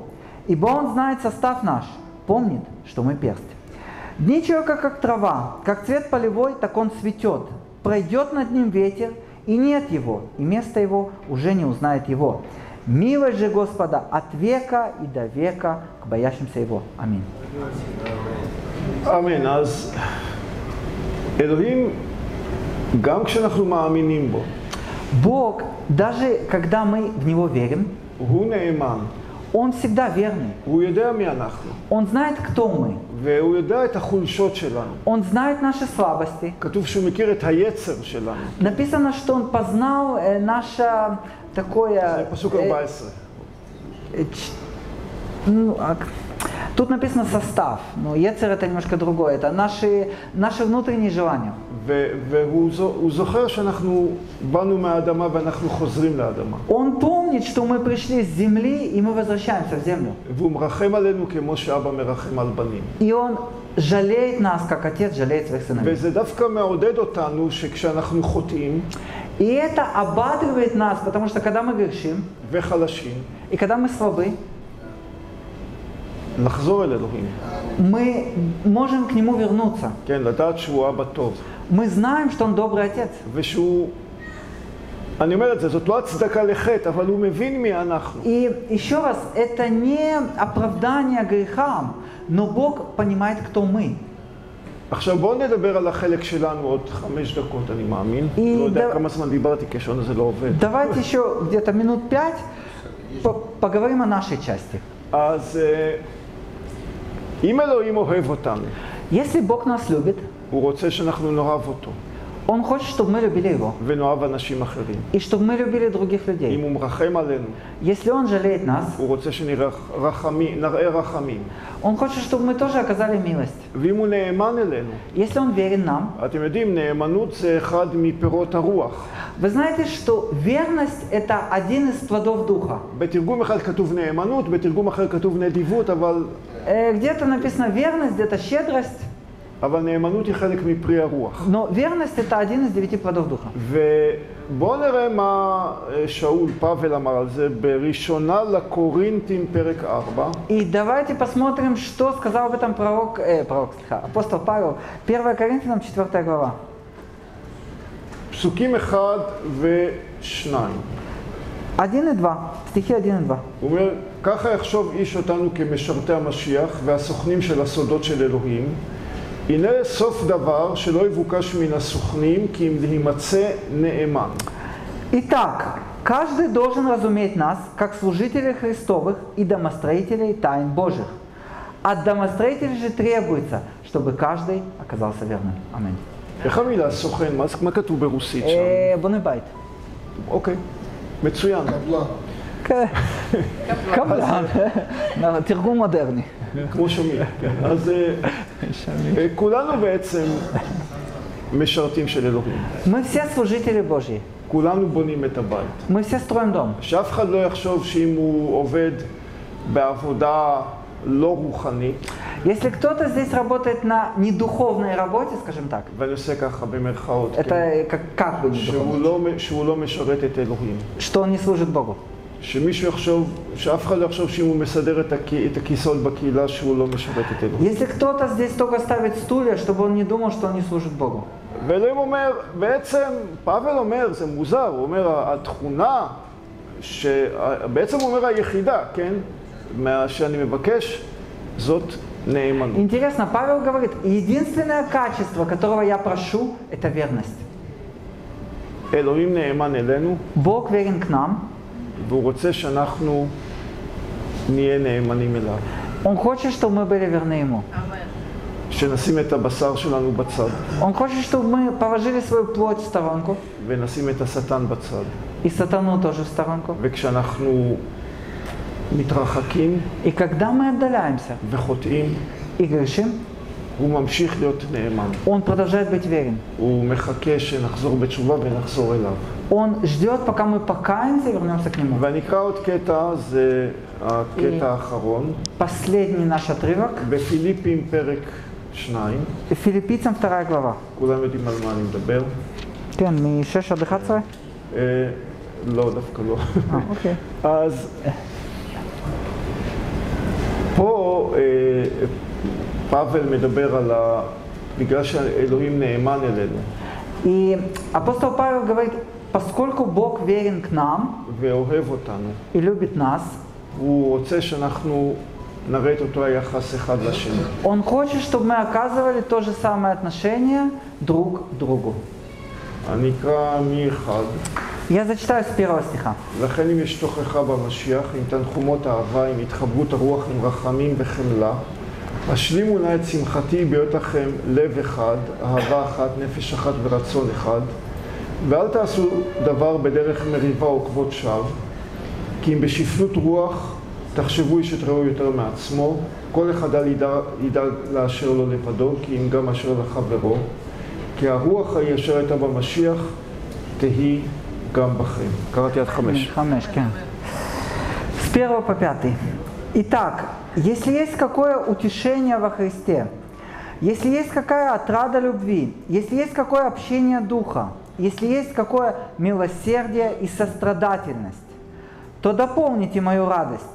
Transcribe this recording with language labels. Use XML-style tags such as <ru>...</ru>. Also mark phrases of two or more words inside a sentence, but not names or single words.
<ru>Ибо Он знает состав наш, помнит, что мы перст. Дни человека, как трава, как цвет полевой, так он цветет. Пройдет над ним ветер, и нет его, и место его уже не узнает его. Милость же Господа от века и до века к боящимся Его. Аминь.</ru> <he>אמן. אז אלוהים, גם כשאנחנו מאמינים בו,</he> <ru>Бог, даже когда мы в Него верим,</ru> <he>הוא נאמן.</he> <ru>Он всегда верный.</ru> <he>הוא יודע מי אנחנו,</he> <ru>Он знает, кто мы.</ru> <he>והוא יודע את החולשות שלנו.</he> <ru>Он знает наши слабости.</ru> <he>כתוב שהוא מכיר את היצר שלנו.</he> <ru>Написано, что он познал наше</ru> <he>זה</he> <ru>такое...</ru> <he>פסוק 14.</he> <ru>Тут написано состав, но Ецер это немножко другое, это наши внутренние желания.</ru> <he>והוא זוכר שאנחנו באנו מהאדמה ואנחנו חוזרים לאדמה.</he> <ru>Он помнит, что мы пришли с земли и мы возвращаемся в землю.</ru> <he>והוא מרחם עלינו כמו שאבא מרחם על בנים.</he> <ru>И он жалеет нас, как отец жалеет своих сыновей.</ru> <he>וזה דווקא מעודד אותנו שכשאנחנו חוטאים</he> <ru>И это ободряет нас, потому что когда мы грешим,</ru> <he>וחלשים,</he> <ru>и когда мы слабы,</ru> <he>לחזור אל אלוהים.</he> <ru>мы можем к нему вернуться.</ru> <he>כן, לדעת שהוא אבא טוב.</he> <ru>Мы знаем, что он добрый отец.</ru> <he>ושהוא, אני אומר את זה, זאת לא הצדקה לחטא, אבל הוא מבין מי אנחנו.</he> <ru>И еще раз, это не оправдание грехам, но Бог понимает, кто мы.</ru> <he>עכשיו בואו נדבר על החלק שלנו עוד 5 דקות, אני מאמין. לא יודע כמה זמן דיברתי, כי השעון הזה לא עובד.</he> <ru>Давайте еще где-то минут 5 поговорим о нашей части.</ru> <he>אז אם אלוהים אוהב אותנו,</he> <ru>Если Бог нас любит,</ru> <he>הוא רוצה שאנחנו נאהב אותו,</he> <ru>Он хочет, чтобы мы любили Его,</ru> <he>ונאהב אנשים אחרים.</he> <ru>и чтобы мы любили других</ru> <he>אם</he> <ru>людей.</ru> <he>הוא מרחם עלינו,</he> <ru>Если Он жалеет нас,</ru> <he>הוא רוצה שנראה רחמים.</he> <ru>Он хочет, чтобы мы тоже оказали милость.</ru> <he>ואם הוא נאמן אלינו,</he> <ru>Если Он верен нам,</ru> <he>אתם יודעים, נאמנות זה אחד מפירות הרוח.</he> <ru>вы знаете, что верность – это один из плодов Духа.</ru> <he>בתרגום אחד כתוב נאמנות, בתרגום אחר כתוב נדיבות, אבל</he> <ru>Где-то написано верность, где-то щедрость,</ru> <he>נאמנות היא חלק מפרי הרוח.</he> <ru>но верность – это один из 9 плодов Духа.</ru> <he>ובואו נראה מה שאול פאבל אמר על זה בראשונה לקורינתים פרק 4.</he> <ru>И давайте посмотрим, что сказал об этом апостол Павел. 1 Коринфянам, 4 глава.</ru> <he>פסוקים 1 ו-2.</he> <ru>1 и 2, стихи 1 и 2.</ru> <he>הוא אומר, ככה יחשוב איש אותנו כמשרתי המשיח והסוכנים של הסודות של אלוהים. הנה סוף דבר שלא יבוקש מן הסוכנים כי אם להימצא נאמן.</he> <ru>Итак, каждый должен разуметь нас, как служителей Христовых и домостроителей тайн Божьих. От домостроителей же требуется, чтобы каждый оказался верным. Аминь.</ru> <he>איך המילה סוכן? מה כתוב ברוסית שם? בונה בית. אוקיי, מצוין. קבלן. תרגום מודרני. כמו שמיר. אז כולנו בעצם משרתים של אלוהים.</he> <ru>Мы все служители Божьи.</ru> <he>כולנו בונים את הבית.</he> <ru>Мы все строим дом.</ru> <he>שאף אחד לא יחשוב שאם הוא עובד בעבודה לא רוחנית.</he> <ru>Если кто-то здесь работает на недуховной работе, скажем так,</ru> <he>ואני עושה ככה במרכאות,</he> <ru>это как бы недуховно,</ru> <he>שהוא לא משרת את אלוהים.</he> <ru>что он не служит Богу.</ru> <he>שמישהו יחשוב, שאף אחד לא יחשוב שאם הוא מסדר את הכיסאות בקהילה שהוא לא משרת את אלוהים.</he> <ru>Если кто-то здесь только ставит стулья, чтобы он не думал, что он не служит Богу.</ru> <he>ואלוהים אומר, בעצם, פאבל אומר, זה מוזר, הוא אומר, התכונה, בעצם הוא אומר היחידה, כן? מה שאני מבקש, זאת נאמנות.</he> <ru>Интересно, Павел говорит, единственное качество, которого я прошу, это верность.</ru> <he>אלוהים נאמן אלינו.</he> <ru>Бог верен к нам.</ru> <he>והוא רוצה שאנחנו נהיה נאמנים אליו.</he> <ru>Он хочет, чтобы мы были верны Ему.</ru> <he>שנשים את הבשר שלנו בצד.</he> <ru>Он хочет, чтобы мы положили свою плоть в сторонку.</ru> <he>ונשים את השטן בצד.</he> <ru>И сатану тоже в сторонку.</ru> <he>וכשאנחנו מתרחקים</he> <ru>И когда мы отдаляемся</ru> <he>וחוטאים,</he> <ru>и грешим,</ru> <he>הוא ממשיך להיות נאמן.</he> <ru>Он продолжает быть верен.</ru> <he>הוא מחכה שנחזור בתשובה ונחזור אליו.</he> <ru>Он ждет, пока мы покаемся и вернемся к Нему.</ru> <he>ואני אקרא עוד קטע, זה הקטע האחרון.</he> <ru>Последний наш отрывок.</ru> <he>בפיליפים פרק 2.</he> <ru>Филиппийцам 2 глава.</ru> <he>כולם יודעים על מה אני מדבר. כן, מ-6 עד 11? לא, דווקא לא. אוקיי. אז פה פאבל מדבר על בגלל שאלוהים נאמן אלינו.</he> <ru>И апостол Павел говорит, поскольку Бог верен к нам</ru> <he>ואוהב אותנו,</he> <ru>и любит нас,</ru> <he>הוא רוצה שאנחנו נראה את אותו היחס אחד לשני.</he> <ru>Он хочет, чтобы мы оказывали то же самое отношение друг к другу.</ru> <he>אני אקרא מ-1.</he> <ru>Я зачитаю с первого стиха.</ru> <he>לכן אם יש תוכחה במשיח, עם תנחומות אהבה, עם התחברות הרוח, עם רחמים וחמלה, השלימו נא את שמחתי בהיות לכם לב אחד, אהבה אחת, נפש אחת ורצון אחד, ואל תעשו דבר בדרך מריבה או כבוד שווא, כי אם בשפלות רוח תחשבו איש את רעהו יותר מעצמו, כל אחד ידאג לאשר לו לבדו, כי אם גם אשר לחברו, כי הרוח ההיא אשר הייתה במשיח תהי גם בכם. קראתי עד 5. 5, כן.</he> <ru>С 1 по 5. Итак, если есть какое утешение во Христе, если есть какая отрада любви, если есть какое общение духа, если есть какое милосердие и сострадательность, то дополните мою радость.</ru>